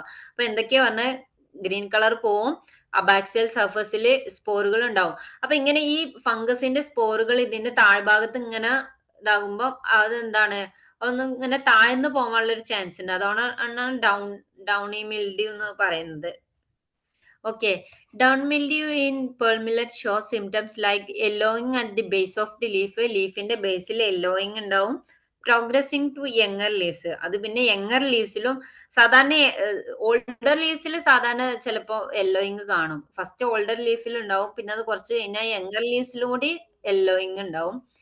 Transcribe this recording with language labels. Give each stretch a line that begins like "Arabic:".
Malayalam: അപ്പൊ എന്തൊക്കെയാ പറഞ്ഞാൽ ഗ്രീൻ കളർ പോവും, അബാക്സിയൽ സർഫസിൽ സ്പോറുകൾ ഉണ്ടാവും. അപ്പൊ ഇങ്ങനെ ഈ ഫംഗസിന്റെ സ്പോറുകൾ ഇതിന്റെ താഴ്ഭാഗത്ത് ഇങ്ങനെ ഇതാകുമ്പോൾ അതെന്താണ് അതൊന്ന് ഇങ്ങനെ താഴ്ന്നു പോകാനുള്ള ഒരു ചാൻസ് ഉണ്ട്. അതുകൊണ്ടാണ് ഡൗണി മിൽഡ്യൂ എന്ന് പറയുന്നത്.
English: Okay, down mildew in pearl millet shows symptoms like yellowing at the base of the leaf.
Malayalam: ലീഫിന്റെ Basil yellowing ഉണ്ടാവും.
English: Progressing to younger leaves.
Malayalam: അത് പിന്നെ യങ്ങർ ലീവ്സിലും സാധാരണ ഓൾഡർ ലീവ്സിൽ സാധാരണ ചിലപ്പോൾ യെല്ലോയിങ് കാണും. ഫസ്റ്റ് ഓൾഡർ ലീഫിൽ ഉണ്ടാവും, പിന്നെ അത് കുറച്ച് കഴിഞ്ഞാൽ യങ്ങർ ലീവ്സിലും കൂടി യെല്ലോയിങ് ഉണ്ടാവും.